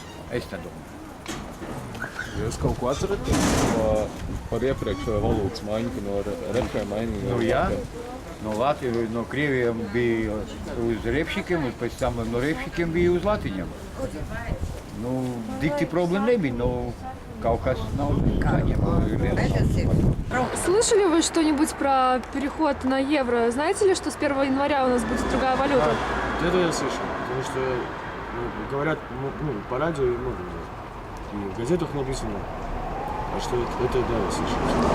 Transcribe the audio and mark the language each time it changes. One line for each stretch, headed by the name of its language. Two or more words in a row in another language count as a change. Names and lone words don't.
Latvian: Es tā domāju. Jūs kaut ko atceraties par iepriekšējo valūtas maiņu, no repšiem mainīja? Nu, jā. No Latvijas, no Krievijiem bija uz repšikiem, un pēc tam no repšikiem bija uz latiņiem. Nu, dikti problēma nebija, но Кавказ на
Russian: Слышали вы что-нибудь про переход на евро? Знаете ли, что с 1 января у нас будет другая валюта? Да, это я слышал, потому что говорят по радио и в газетах написано, что это да, я слышал.